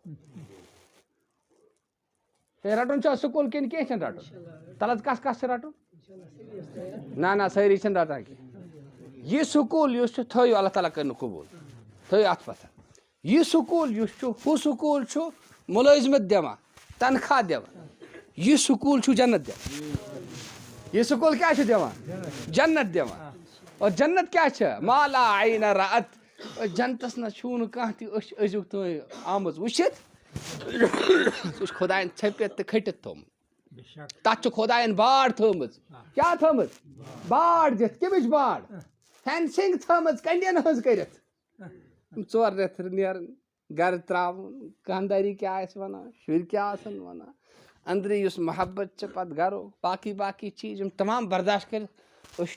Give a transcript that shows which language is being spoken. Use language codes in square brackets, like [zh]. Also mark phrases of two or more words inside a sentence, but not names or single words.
[ks] ہے رٹُن چھا سکوٗل کِنہٕ کینٛہہ چھُنہٕ رٹُن تلہٕ کس کس چھُ رٹُن نہ سٲری چھِنہٕ رٹان کینٛہہ یہِ سکوٗل یُس چھُ تھٲیِو اللہ تعالیٰ کٔرِنہٕ قبوٗل تھٲیِو اتھ پتھ یہِ سکوٗل یُس چھُ ہُہ سکوٗل چھُ مُلٲزمت دِوان تنخواہ دِوان یہِ سکوٗل چھُ جنت دِوان یہِ سکوٗل کیٛاہ چھُ دِوان جنت دِوان اور جنت کیٛاہ چھِ [ar] ما لا عین رأت [ks] جنتس نہ چھُو نہٕ کانٛہہ تہِ أچھ أزیُک تانۍ آمٕژ وٕچھِتھ سُہ چھُ خۄداین ژھٔپِتھ تہٕ کھٔٹِتھ تھوٚمُت تتھ چھِ خۄداین باڑ تھٲومٕژ کیٛاہ تھٲومٕژ باڑ دِتھ کمِچ باڑ فینسِنگ تھٲومٕژ کنڈین ہٕنٛز کٔرِتھ 4 رٮ۪تھ نیران گرٕ تراوُن خانداری کیٛاہ آسہِ ونان شُرۍ کیٛاہ آسن ونان أنٛدرٕ یُس محبت چھِ پتہٕ گرو باقی چیٖز یِم تمام برداشت کٔرِتھ أسۍ